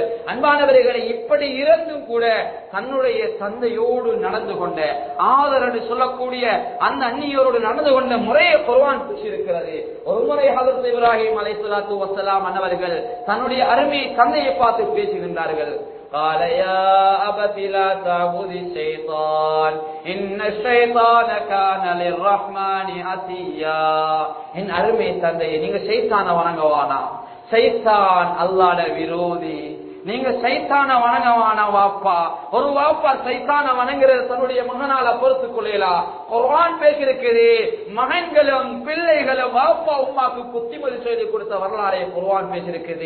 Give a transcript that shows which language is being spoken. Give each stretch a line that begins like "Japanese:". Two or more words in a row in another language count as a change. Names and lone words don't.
Tamil: அன்பானவர்களை, இப்படி இருந்தும் கூட தன்னுடைய தந்தையோடு நடந்து கொண்ட, ஆதரவு சொல்லக்கூடிய அந்த அந்நியரோடு நடந்து கொண்ட முறையை குர்ஆன் பேசியிருக்கிறது. ஒரு முறை ஹஜ்ரத் இப்ராஹிம்
Arabic: عليه الصلاة والسلام
Tamil: அவர்கள் தன்னுடைய அருமை தந்தையை பார்த்து பேசுகின்றார்கள்.
Arabic: قال يا أبت لا تعبد الشيطان إن الشيطان كان للرحمن عصيا.
Tamil: என் அருமை தந்தையே, நீங்க ஷைத்தானை வணங்கவானா, ஷைத்தான் அல்லாஹ்வுடைய விரோதி. நீங்க சைத்தான வணங்கவான வாப்பா. ஒரு வாப்பா சைத்தான வணங்குறது தன்னுடைய மகனால பொறுத்துக் கொள்ளலாம். குர்ஆன் பேசியிருக்குது, மகன்களும் பிள்ளைகளும் வாப்பா உம்மாக்கு புத்திமதி சொல்லி கொடுத்த வரலாறை குர்ஆன் பேசியிருக்குது.